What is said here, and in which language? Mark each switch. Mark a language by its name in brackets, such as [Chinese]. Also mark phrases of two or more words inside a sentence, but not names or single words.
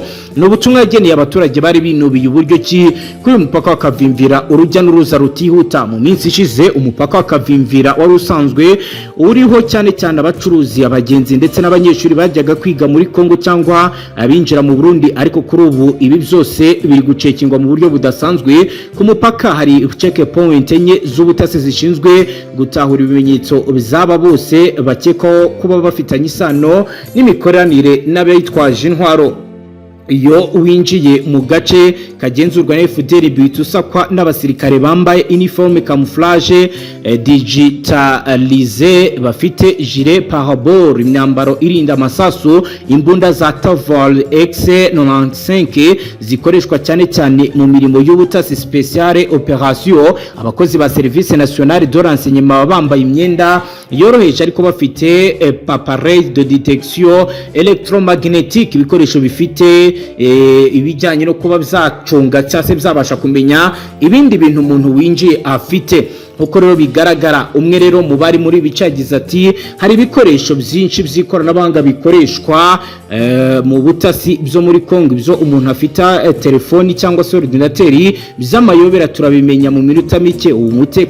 [Kinyarwanda] N'ubutumwa yageneye abaturage bari binubiye uburyo ki kuri umupaka wa Kavimvira urujya n'uruza rutihuta. Mu minsi ishize umupaka wa Kavimvira wari usanzwe uriho cyane cyane abacuruzi, abagenzi ndetse n'abanyeshuri bajyaga kwiga muri Kongo cyangwa abinjira mu Burundi, ariko kuri ubu ibi byose biri gucekingwa mu buryo budasanzwe. Ku mupaka hari [English] check point [Kinyarwanda] enye z'ubutasi zishinzwe gutahura ibimenyetso bizaba bose bakekwaho kuba bafitanye isano n'imikoranire n'abayitwaje intwaro. Iyo winjiye mu gace kagenzurwa na FDNB bitusakwa n'abasirikare bambaye [French] uniforme camouflage digitalize, [Kinyarwanda] bafite [French] gilet pare-bord, [Kinyarwanda] imyambaro irinda amasasu, imbunda za Taval X95 zikoreshwa cyane cyane mu mirimo y'ubutasi [French] spéciale opération. [Kinyarwanda] Abakozi ba Service National de Renseignement bambaye imyenda yoroheje ariko bafite [French] appareil de détection électromagnétique, [Kinyarwanda] ibikoresho bifite ibijyanye no kuba byacunga cyangwa se byabasha kumenya ibindi bintu umuntu winjiye afite. Uko rero bigaragara, umwe rero mu bari muri bicagize ati hari ibikoresho byinshi by'ikoranabuhanga bikoreshwa mu butasi byo muri Kongo, byo umuntu afita telefoni cyangwa se ordinateri by'amayobera turabimenya mu minota mike.